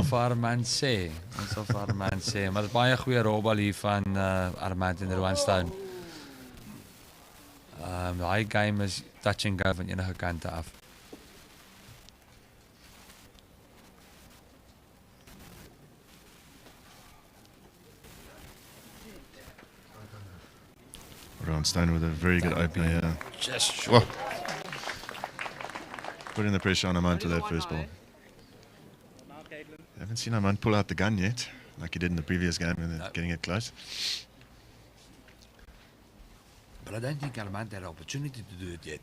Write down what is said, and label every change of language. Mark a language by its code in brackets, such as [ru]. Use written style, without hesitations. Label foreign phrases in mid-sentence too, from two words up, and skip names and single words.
[af] Ons sal vir Armand sê, maar dit is baie goeie rolbal hier van Armand en Rowan Stone. Daai game is [en] touch and go [af] van enige kante af. [en] Rowan Stone with a very good opener here. Just short. Putting the pressure on Armand to that first ball. I haven't seen Armand pull out the gun yet, like he did in the previous game, and getting it close. But I don't think Armand had an opportunity to do it yet.